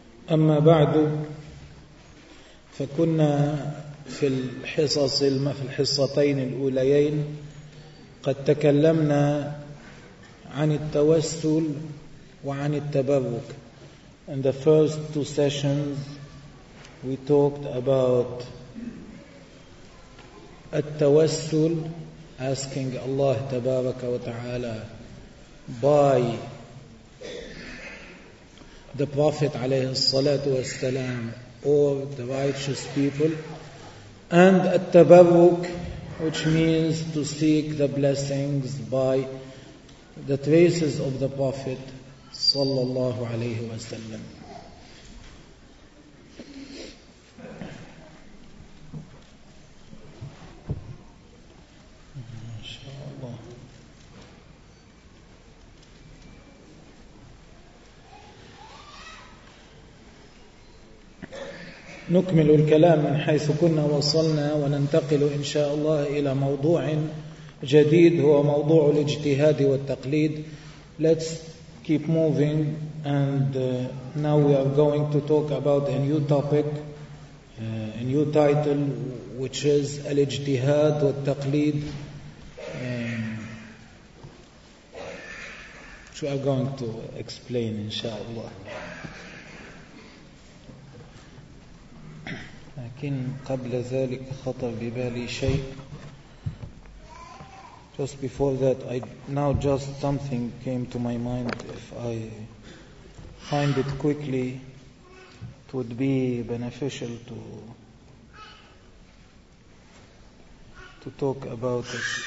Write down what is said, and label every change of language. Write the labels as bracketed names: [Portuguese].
[Arabic] أما بعد، فكنا في الحصص في الحصتين الأوليين قد تكلمنا عن التوسل وعن التبرك. [English] In the first two sessions we talked about التوسل, asking Allah [Arabic] تبارك وتعالى [English] by the Prophet [Arabic] عليه الصلاة والسلام [English] or the righteous people, and التبرك, which means to seek the blessings by the traces of the Prophet [Arabic] صلى الله عليه وسلم. نكمل الكلام من حيث كنا وصلنا، وننتقل إن شاء الله إلى موضوع جديد هو موضوع الاجتهاد والتقليد. [English] Let's keep moving, and now we are going to talk about a new topic, a new title, which is الاجتهاد والتقليد. Which we are going to explain [Arabic] إن شاء الله. لكن قبل ذلك خطر ببالي شيء. [English] Just before that, just something came to my mind. If I find it quickly, it would be beneficial to talk about it.